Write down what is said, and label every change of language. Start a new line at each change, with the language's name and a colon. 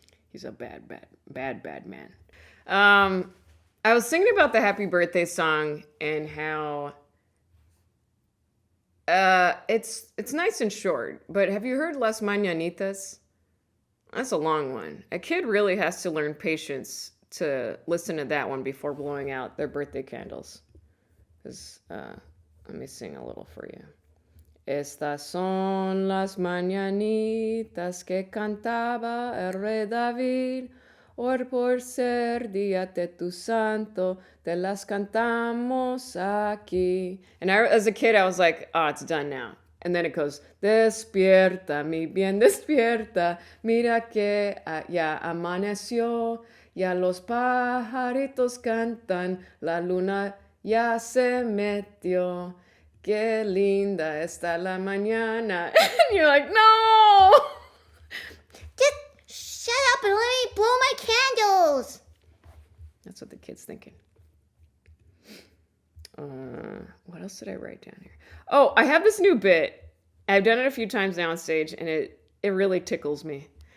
English: He's a bad man. I was thinking about the happy birthday song and how it's nice and short, but have you heard Las Mañanitas? That's a long one. A kid really has to learn patience to listen to that one before blowing out their birthday candles. Let me sing a little for you.
Spanish: Estas son las mañanitas que cantaba el rey David. Hoy por ser día de tu santo, te las cantamos aquí.
English: And as a kid, I was like, oh, it's done now. And then it goes,
Spanish: despierta, mi bien, despierta. Mira que ya amaneció. Ya los pajaritos cantan. La luna ya se metió. Qué linda está la mañana.
English: And you're like, no! Shut up and let me blow my candles. That's what the kid's thinking. What else did I write down here? Oh, I have this new bit. I've done it a few times now on stage, and it really tickles me.